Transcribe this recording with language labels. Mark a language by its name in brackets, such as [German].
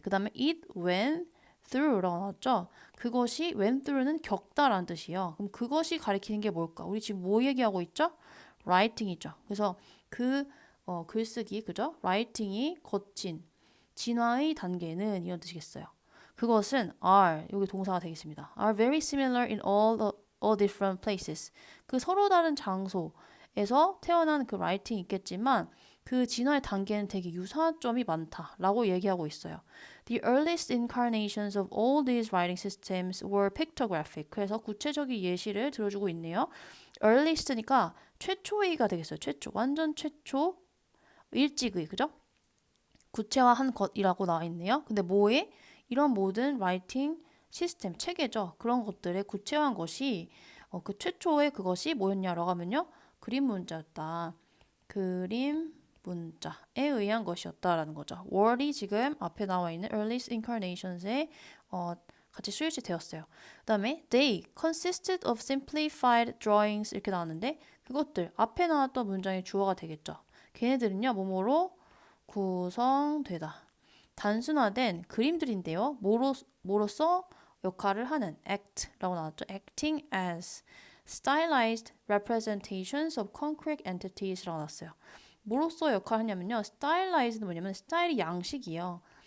[Korean] 그 다음에 [English] it went through [Korean] 라고 나왔죠. 그것이 went through는 겪다라는 뜻이에요. 그럼 그것이 가리키는 게 뭘까? 우리 지금 뭐 얘기하고 있죠? writing이죠. 그래서 글쓰기, 그죠? writing이 거친 진화의 단계는 이런 뜻이겠어요. 그것은 are, 여기 동사가 되겠습니다. [English] are very similar in all different places. [Korean] 그 서로 다른 장소에서 태어난 그 writing 있겠지만 그 진화의 단계는 되게 유사한 점이 많다라고 얘기하고 있어요. [English] The earliest incarnations of all these writing systems were pictographic. [Korean] 그래서 구체적인 예시를 들어주고 있네요. earliest니까 최초의가 되겠어요. 최초, 완전 최초, 일찍의, 그죠? 구체화한 것이라고 나와 있네요. 근데 뭐에? 이런 모든 라이팅 시스템, 체계죠. 그런 것들의 구체화한 것이 그 최초의 그것이 뭐였냐라고 하면요. 그림 문자였다. 그림 문자에 의한 것이었다라는 거죠. word이 지금 앞에 나와 있는 earliest incarnations에 같이 수일치 되었어요. 그 다음에 [English] they consisted of simplified drawings [Korean] 이렇게 나왔는데 그것들 앞에 나왔던 문장의 주어가 되겠죠. 걔네들은요. 뭐뭐로 구성되다. 단순화된 그림들인데요. 뭐로서 역할을 하는 act라고 나왔죠. [English] acting as stylized representations of concrete entities [Korean] 라고 나왔어요. 뭐로서 역할을 하냐면요. stylized는 뭐냐면 스타일이 양식이에요.